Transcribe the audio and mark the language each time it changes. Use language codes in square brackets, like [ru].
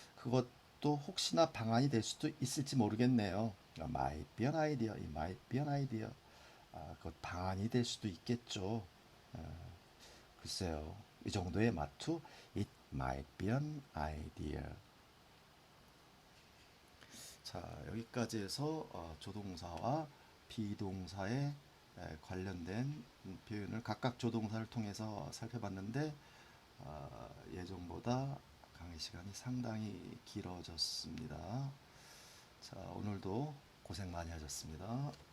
[ko] 그것도 혹시나 방안이 될 수도 있을지 모르겠네요. [en] might be an idea, it might be an idea. [ko] 그것 방안이 될 수도 있겠죠. 글쎄요. 이 정도의 마투, [en] it might be an idea. [ko] 자, 여기까지 해서 조동사와 비동사에 관련된 표현을 각각 조동사를 통해서 살펴봤는데 예정보다 강의 시간이 상당히 길어졌습니다. 자, 오늘도 고생 많이 하셨습니다.